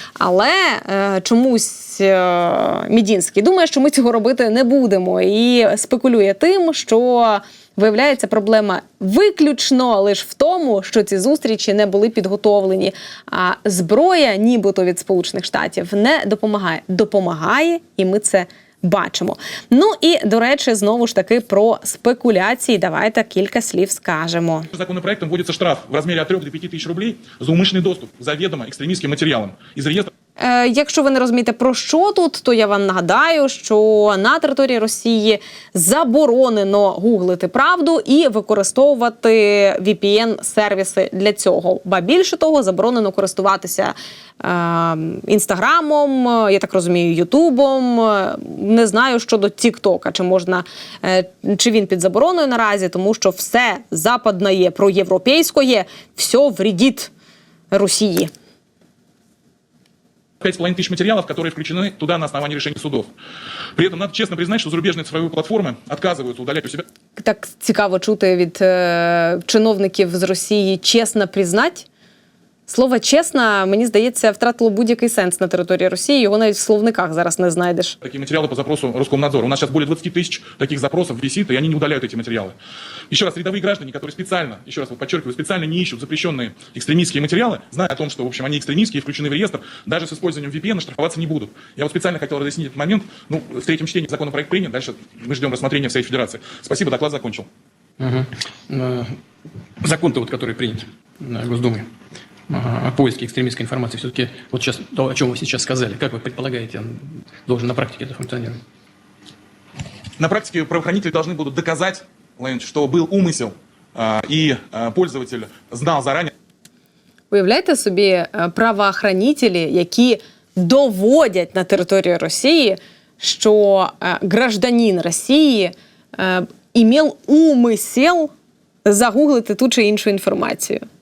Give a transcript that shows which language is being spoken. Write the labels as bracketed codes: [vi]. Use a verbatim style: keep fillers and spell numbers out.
[uk] Але е, чомусь е, Мідінський думає, що ми цього робити не будемо, і спекулює тим, що виявляється проблема виключно лише в тому, що ці зустрічі не були підготовлені. А зброя, нібито від Сполучених Штатів, не допомагає. Допомагає, і ми це бачимо. Ну і, до речі, знову ж таки про спекуляції. Давайте кілька слів скажемо. [ru] Законопроектом вводится штраф в размере от трёх до пяти тысяч рублей за умышленный доступ к заведомо экстремистским материалам из реестра [uk] Е, Якщо ви не розумієте, про що тут, то я вам нагадаю, що на території Росії заборонено гуглити правду і використовувати ві пі ен-сервіси для цього. Ба більше того, заборонено користуватися е, інстаграмом, е, я так розумію, ютубом. Е, Не знаю щодо Тіктока, чи можна, е, чи він під забороною наразі, тому що все западне є, проєвропейське, все вредить Росії. [ru] пять с половиной тысяч материалов, которые включены туда на основании решений судов. При этом надо честно признать, что зарубежные цифровые платформы отказываются удалять у себя [uk] Так цікаво чути від е, чиновників з Росії чесно признать. Слово чесно, мені здається, втратило будь-який сенс на території Росії. Його навіть в словниках зараз не знайдеш. [ru] такие материалы по запросу Роскомнадзора. У нас сейчас более двадцать тысяч таких запросов висит, и они не удаляют эти материалы. Еще раз, рядовые граждане, которые специально, еще раз вот подчеркиваю, специально не ищут запрещенные экстремистские материалы, зная о том, что, в общем, они экстремистские, включены в реестр, даже с использованием ви пи эн штрафоваться не будут. Я вот специально хотел разъяснить этот момент. Ну, в третьем чтении законопроект принят, дальше мы ждем рассмотрения в Совете Федерации. Спасибо, доклад закончил. Мгм. Э, Закон-то вот, который принят. Госдумы о поиске экстремистской информации. Все-таки вот сейчас то, о чем вы сейчас сказали, как вы предполагаете, должен на практике это функционировать? На практике правоохранители должны будут доказать, Владимир, что был умысел, и пользователь знал заранее. [uk] Уявляєте собі правоохранителі, які доводять на території Росії, що гражданин Росії імел умисел загуглити ту чи іншу інформацію.